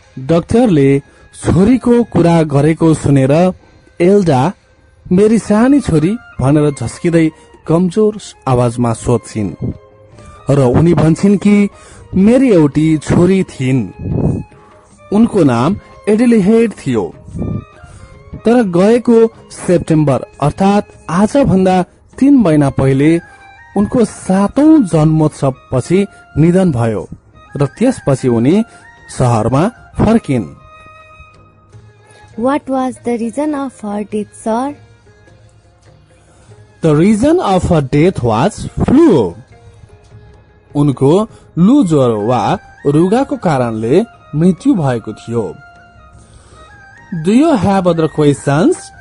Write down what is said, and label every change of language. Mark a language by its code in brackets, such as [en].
[ne] डाक्टरले छोरीको कुरा गरेको सुनेर एल्डा मेरी सानी छोरी भनेर झस्किँदै कमजोर आवाजमा सोध्छिन् र उनी भन्छन् कि मेरी एउटी छोरी थिइन्, उनको नाम एडिलेहेड थियो, तर गएको सेप्टेम्बर अर्थात आजभन्दा 3 महिना पहिले उनको 7औं जन्मोत्सव पछि निधन भयो र त्यसपछि उनी शहरमा फर्किन्। [en] What was the reason of her death, sir? The reason of her death was flu. [ne] उनको लू ज्वरो वा रुगाको कारणले मृत्यु भएको थियो। [en] Do you have other questions?